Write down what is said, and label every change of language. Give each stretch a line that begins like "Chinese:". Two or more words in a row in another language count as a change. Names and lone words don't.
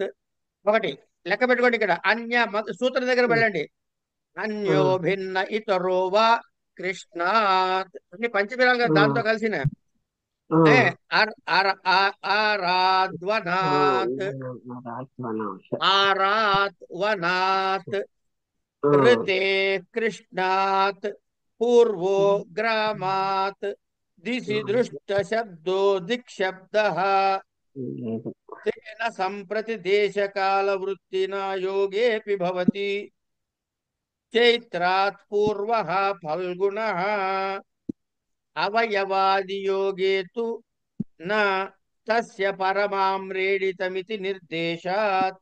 Telugu: ఒకటి లెక్క పెట్టుకోండి. ఇక్కడ అన్య సూత్రం దగ్గర వెళ్ళండి.
Sanskrit: अन्यो भिन्न इतरो वा कृष्णात्
Telugu: అన్ని పంచమిరాలు కదా, దాంతో కలిసిన.
Sanskrit: आराध्वनात्, आरात् वनात्, ऋते कृष्णात्, पूर्वो ग्रामात्, दिशि दृष्ट शब्दो दिक्शब्दः, तेन सम्प्रति देशकालवृत्तिना योगेऽपि भवति. चैत्रात् पूर्वः फल्गुनः, अवयवादियोगे तु न तस्य परमाम्रेडितमिति निर्देशात्.